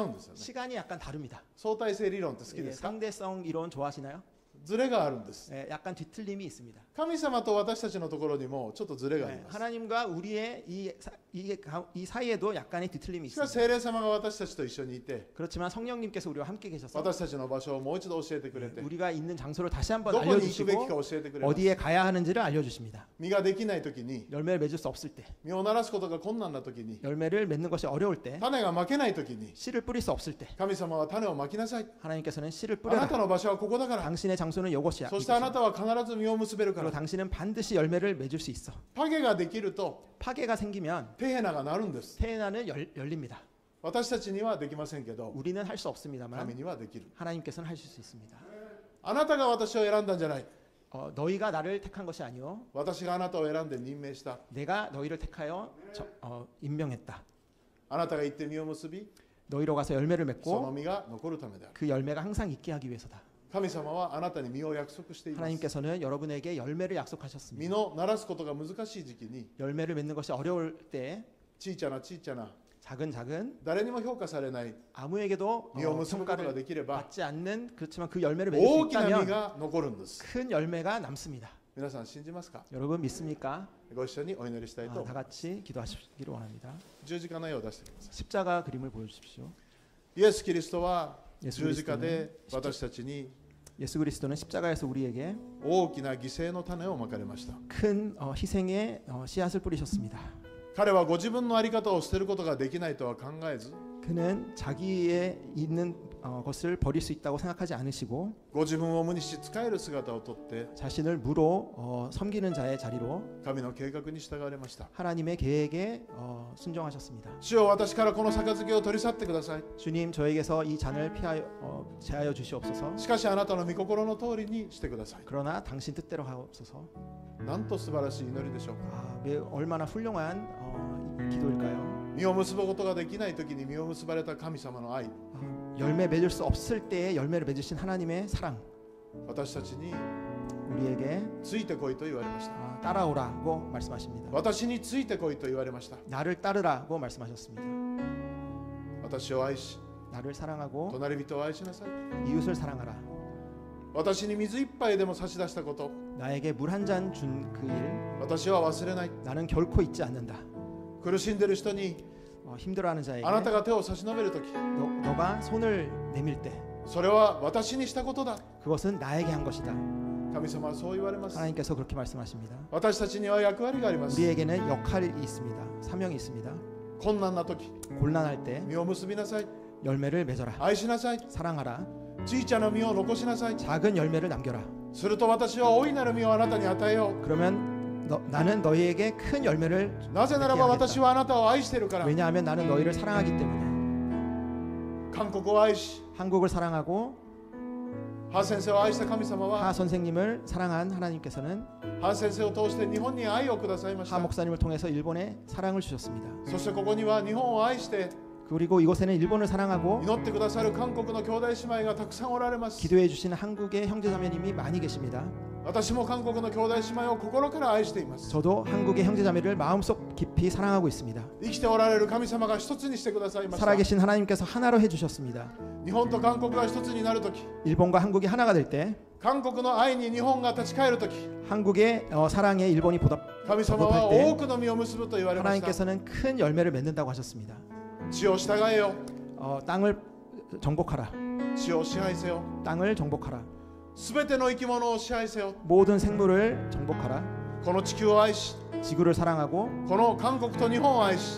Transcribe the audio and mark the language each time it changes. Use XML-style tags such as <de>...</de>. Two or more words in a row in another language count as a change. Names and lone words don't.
<ko>시간이 약간 다릅니다.</ko> <ja>相対性理論って好き</ja> <ko>예,</ko> <ja>ですか。</ja> <ko>상대성 이론 좋아하시나요?</ko> <ja>ズレがあるんです。</ja> <ko>약간 뒤틀림이 있습니다.</ko> <ja>神様と私たちのところにもちょっとズレがあります。</ja> <ko>하나님과 우리의 이 사이에도 약간의 뒤틀림이</ko> <ja>しかし</ja> <ko>있습니다.</ko> <ja>聖霊様が私たちと一緒にいて、</ja> <ko>그렇지만 성령님께서 우리와 함께 계셔서</ko> <ja>私たちの場所をもう一度教えてくれて、</ja> <ko>우리가 있는 장소를 다시 한번</ko> <ja>どこに行くべきか</ja> <ko>알려주시고</ko> <ja>教えてくれます。</ja> <ko>어디에 가야 하는지를 알려주십니다.</ko> <ja>実ができないときに、</ja> <ko>열매를 맺을 수 없을 때,</ko> <ja>実をならすことが困難なときに、</ja> <ko>열매를 맺는 것이 어려울 때,</ko> <ja>種がまけないときに、</ja> <ko>씨를 뿌릴 수 없을 때</ko> <ja>神様は種をまきなさい。</ja> <ko>하나님께서는 씨를</ko> <ja>あな</ja> <ko>뿌려라.</ko> <ja>たの場所はここだから。</ja> <ko>당신의 장소는 이것이야.</ko> <ja>そしてあなたは必ず実を結べるか</ja> <ko>그리고</ko> <ja>ら。</ja> <ko>당신은 반드시 열매를 맺을 수 있어.</ko> <ja>影ができると</ja> <ko>파괴가 생기면</ko> <ja>テヘナがなるんです。</ja> <ko>테헤나는 열립니다.</ko> <ja>私たちにはできませんけど、</ja> <ko>우리는 할 수</ko> <ja>神</ja> <ko>없습니다만</ko> <ja>にはできる。</ja> <ko>하나님께서는 하실 수 있습니다.</ko> <ja>あなたが私を選んだんじゃない。</ja> <ko>너희가 나를 택한 것이 아니요</ko> <ja>私があなたを選んで任命した。</ja> <ko>내가 너희를 택하여 임명했다.</ko> <ja>あなたが行って実を結び、</ja> <ko>너희로 가서 열매를</ko> <ja>その</ja> <ko>맺고</ko> <ja>実が残るためである。</ja> <ko>그 열매가 항상 있게 하기 위해서다.</ko> <ja>神様はあなたに実を約束しています。</ja> <ko>하나님께서는 여러분에게 열매를</ko> <ja>実</ja> <ko>약속하셨습니다.</ko> <ja>のならすことが難しい時期に、</ja> <ko>열매를 맺는 것이 어려울 때</ko> <ja>ちいちゃなちいちゃな、</ja> <ko>작은</ko> <ja>誰にも評価されない</ja> <ko>아무에게도</ko> <ja>実を結ぶことが</ja> <ko>평가를</ko> <ja>できれば、</ja> <ko>받지 않는 그렇지만 그 열매를 맺을 수</ko> <ja>大きな実</ja> <ko>있다면</ko> <ja>が残るんです。</ja> <ko>큰 열매가 남습니다.</ko> <ja>皆さん信じますか？</ja> <ko>여러분 믿습니까?</ko> <ja>ご一緒にお祈りしたいと思い</ja> <ko>다</ko> <ja>ます。</ja> <ko>같이 기도하시기를 원합니다.</ko> <ja>十字架の絵を出してくださ</ja> <ko>십자가 그림을 보여주십시오.</ko> <ja>い。イエス・キリストは</ja> <ko>예수</ko> <ja>十字架で</ja> <ko>그리스도는</ko> <ja>私たちに</ja> <ko>예수 그리스도는 십자가에서 우리에게</ko> <ja>大きな犠牲の種をまかれました。</ja> <ko>큰 희생의 씨앗을 뿌리셨습니다.</ko> <ja>彼はご自分の在り方を捨てることができないとは考えず、</ja> <ko>그는 자기의 있는 것을 버릴 수 있다고 생각하지 않으시고</ko> <ja>ご自分を無にし仕える姿をとって</ja> <ko>자신을 무로 섬기는 자의 자리로</ko> <ja>神の計画に従われました。</ja> <ko>하나님의 계획에 순종하셨습니다.</ko> <ja>主よ、私からこの杯を取り去ってください。</ja> <ko>주님 저에게서 이 잔을 제하여 주시옵소서.</ko> <ja>しかしあなたの御心の通りにしてください。</ja> <ko>그러나 당신 뜻대로 하옵소서.</ko> <ja>なんと素晴らしい祈りでしょうか。</ja> <ko>얼마나 훌륭한 기도일까요?</ko> <ja>実を結ぶことができない時に実を結ばれた神様の愛、</ja> <ko>열매 맺을 수 없을 때에 열매를 맺으신 하나님의 사랑,</ko> <ja>私たちに</ja> <ko>우리에게</ko> <ja>ついてこいと言われました。</ja> <ko>따라오라고 말씀하십니다.</ko> <ja>私についてこいと言われました。</ja> <ko>나를 따르라고 말씀하셨습니다.</ko> <ja>私を愛し、</ja> <ko>나를 사랑하고</ko> <ja>隣人を愛しなさい。</ja> <ko>이웃을 사랑하라.</ko> <ja>私に水一杯でも差し出したこと、</ja> <ko>나에게 물 한 잔 준 그 일,</ko> <ja>私は忘れない。</ja> <ko>나는 결코 잊지 않는다.</ko> <ja>苦しんでいる人に</ja> <ko>힘들어하는 자에게</ko> <ja>あなたが手を差し伸べるとき、</ja> <ko>너가 손을 내밀 때</ko> <ja>それは私にしたことだ。</ja> <ko>그것은 나에게 한 것이다.</ko> <ja>神様はそう言われます。</ja> <ko>하나님께서 그렇게 말씀하십니다.</ko> <ja>私たちには役割があります。</ja> <ko>우리에게는 역할이 있습니다. 사명이 있습니다.</ko> <ja>困難なとき、</ja> <ko>곤란할 때</ko> <ja>実を結びなさい。</ja> <ko>열매를 맺어라.</ko> <ja>愛しなさい。</ja> <ko>사랑하라.</ko> <ja>小さな実を残しなさい。</ja> <ko>작은 열매를 남겨라.</ko> <ja>すると私は大いなる実をあなたに与えよう。</ja> <ko>그러면 나는 너희에게 큰 열매를</ko> <ja>なぜならば私はあなたを愛しているから。</ja> <ko>왜냐하면 나는 너희를 사랑하기 때문에.</ko> <ja>韓国を愛し、</ja> <ko>한국을 사랑하고</ko> <ja>ハ先生を愛した神様</ja> <ko>하</ko> <ja>は</ja> <ko>선생님을 사랑한 하나님께서는</ko> <ja>ハ先生を通して日本に愛をくださいまし</ja> <ko>하</ko> <ja>た。</ja> <ko>목사님을 통해서 일본에 사랑을 주셨습니다.</ko> <ja>そしてここには日本を愛して</ja> <ko>그리고 이곳에는 일본을 사랑하고</ko> <ja>祈ってくださる韓国の兄弟姉妹がたくさんおられます。</ja> <ko>기도해 주시는 한국의 형제자매님이 많이 계십니다.</ko> <ja>私も韓国の兄弟姉妹を心から愛しています。</ja> <ko>저도 한국의 형제자매를 마음속 깊이 사랑하고 있습니다.</ko> <ja>生きておられる神様が一つにしてくださいました。</ja> <ko>살아계신 하나님께서 하나로 해주셨습니다.</ko> <ja>日本と韓国が一つになるとき、</ja> <ko>일본과 한국이 하나가 될 때</ko> <ja>韓国の愛に日本が立ち返るとき、</ja> <ko>한국의 사랑에 일본이</ko> <ja>神様は</ja> <ko>보답할</ko> <ja>多くの実を結ぶと言わ</ja> <ko>때</ko> <ja>れました。</ja> <ko>하나님께서는 큰 열매를 맺는다고 하셨습니다.</ko> <ja>地を従えよ。</ja> <ko>땅을 정복하라.</ko> <ja>地を支配せよ。</ja> <ko>땅을 정복하라.</ko> <ja>すべての生き物を支配せよ。</ja> <ko>모든 생물을 정복하라.</ko> <ja>この地球を愛し、</ja> <ko>지구를 사랑하고</ko> <ja>この韓国と日本を愛し、</ja>